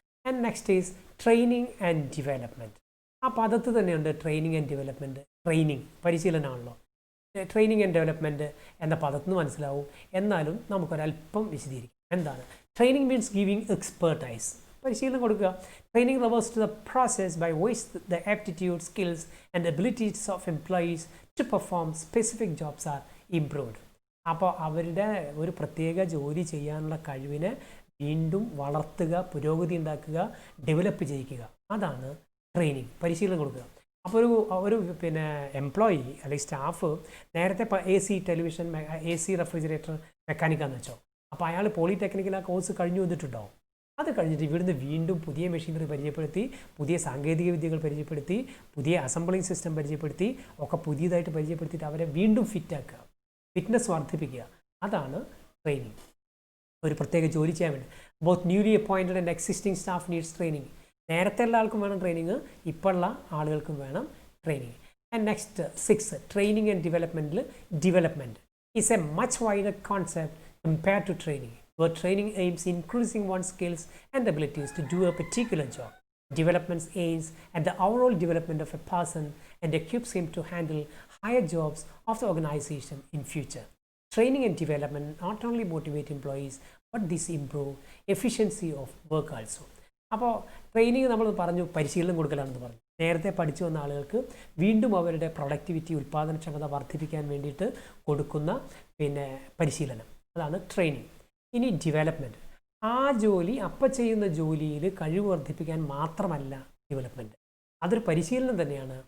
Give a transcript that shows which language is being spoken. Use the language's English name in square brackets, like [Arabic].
[English] And next is training and development. [Malayalam] ആ പദത്ത് തന്നെയുണ്ട് [English] Training and development. [Malayalam] Training പരിശീലനമാണല്ലോ. Training and development എന്ന പദത്തിന് മനസ്സിലാവും, എന്നാലും നമുക്കൊരല്പം വിശദീകരിക്കാം. എന്താണ് ട്രെയിനിങ്? [English] means giving expertise, [Malayalam] പരിശീലനം കൊടുക്കുക. [English] Training refers to the process by which the aptitude, skills and abilities of employees to perform specific jobs are improved. [Malayalam] അപ്പോൾ അവരുടെ ഒരു പ്രത്യേക ജോലി ചെയ്യാനുള്ള കഴിവിനെ വീണ്ടും വളർത്തുക, പുരോഗതി ഉണ്ടാക്കുക, ഡെവലപ്പ് ചെയ്യിക്കുക, അതാണ് ട്രെയിനിങ്, പരിശീലനം കൊടുക്കുക. അപ്പോൾ ഒരു എംപ്ലോയി അല്ലെങ്കിൽ സ്റ്റാഫ് നേരത്തെ AC, ടെലിവിഷൻ, AC, റെഫ്രിജറേറ്റർ മെക്കാനിക്കാന്ന് വെച്ചോ, അപ്പോൾ അയാൾ പോളിടെക്നിക്കൽ ആ കോഴ്സ് കഴിഞ്ഞു വന്നിട്ടുണ്ടാവും. അത് കഴിഞ്ഞിട്ട് ഇവിടുന്ന് വീണ്ടും പുതിയ മെഷീനറി പരിചയപ്പെടുത്തി, പുതിയ സാങ്കേതിക വിദ്യകൾ പരിചയപ്പെടുത്തി, പുതിയ അസംബ്ലിംഗ് സിസ്റ്റം പരിചയപ്പെടുത്തി, ഒക്കെ പുതിയതായിട്ട് പരിചയപ്പെടുത്തിയിട്ട് അവരെ വീണ്ടും ഫിറ്റാക്കുക, ഫിറ്റ്നസ് വർദ്ധിപ്പിക്കുക, അതാണ് ട്രെയിനിങ്. ഒരു പ്രത്യേക ജോലി ചെയ്യാൻ വേണ്ടി [English] Both newly appointed and existing staff needs training. [Malayalam] നേരത്തെ ഉള്ള ആൾക്കും വേണം ട്രെയിനിങ്, ഇപ്പോഴുള്ള ആളുകൾക്കും വേണം training. [English] And next 6, training and ഡെവലപ്മെൻറ്റിൽ development is a much wider concept compared to training, where training aims increasing one's skills and abilities to do a particular job. Development aims at the overall development of a person and equips him to handle higher jobs of the organization in future. Training and development not only motivate employees, but this improve efficiency of work also. [Malayalam] അപ്പോൾ training നമ്മൾ പറഞ്ഞു പരിശീലനം കൊടുക്കലാണെന്ന് പറഞ്ഞു. നേരത്തെ പഠിച്ചു വന്ന ആളുകൾക്ക് വീണ്ടും അവരുടെ പ്രൊഡക്ടിവിറ്റി, ഉൽപ്പാദനക്ഷമത വർദ്ധിപ്പിക്കാൻ വേണ്ടിയിട്ട് കൊടുക്കുന്ന പരിശീലനം, അതാണ് ട്രെയിനിങ്. ഇനി ഡെവലപ്മെൻറ്റ്, ആ ജോലി അപ്പം ചെയ്യുന്ന ജോലിയിൽ കഴിവ് വർദ്ധിപ്പിക്കാൻ മാത്രമല്ല ഡെവലപ്മെൻറ്റ്, അതൊരു പരിശീലനം തന്നെയാണ്.